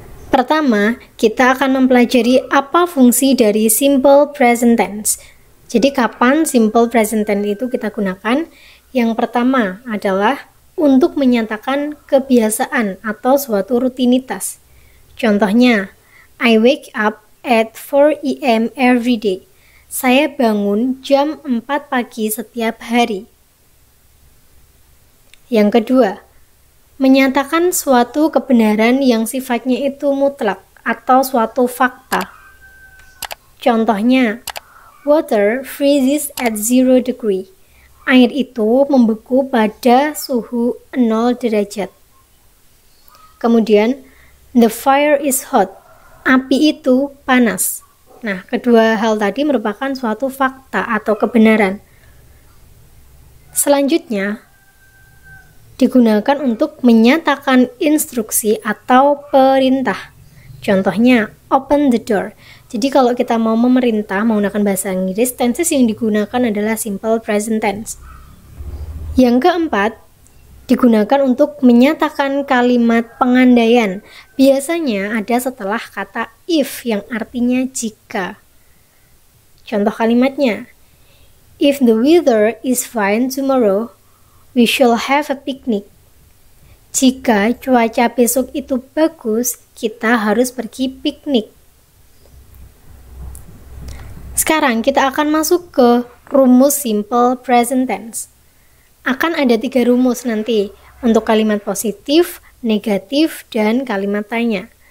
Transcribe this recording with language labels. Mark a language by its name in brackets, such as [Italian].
[Indonesian] Pertama, kita akan mempelajari apa fungsi dari simple present tense. Jadi kapan simple present tense itu kita gunakan? Yang pertama adalah untuk menyatakan kebiasaan atau suatu rutinitas. Contohnya, [English] I wake up at 4 AM every day. [Indonesian] Saya bangun jam 4 pagi setiap hari. Yang kedua, menyatakan suatu kebenaran yang sifatnya itu mutlak atau suatu fakta. Contohnya, [English] water freezes at 0 degree. [Indonesian] Air itu membeku pada suhu 0 derajat. Kemudian, [English] the fire is hot. [Indonesian] Api itu panas. Nah, kedua hal tadi merupakan suatu fakta atau kebenaran. Selanjutnya, digunakan untuk menyatakan instruksi atau perintah. Contohnya, [English] open the door. [Indonesian] Jadi kalau kita mau memerintah menggunakan bahasa Inggris, tenses yang digunakan adalah simple present tense. Yang keempat, digunakan untuk menyatakan kalimat pengandaian. Biasanya ada setelah kata if yang artinya jika. Contoh kalimatnya, [English] if the weather is fine tomorrow, we shall have a picnic. [Indonesian] Jika cuaca besok itu bagus, kita harus pergi piknik. Sekarang kita akan masuk ke rumus simple present tense. Akan ada 3 rumus nanti untuk kalimat positif, negatif, dan kalimat tanya.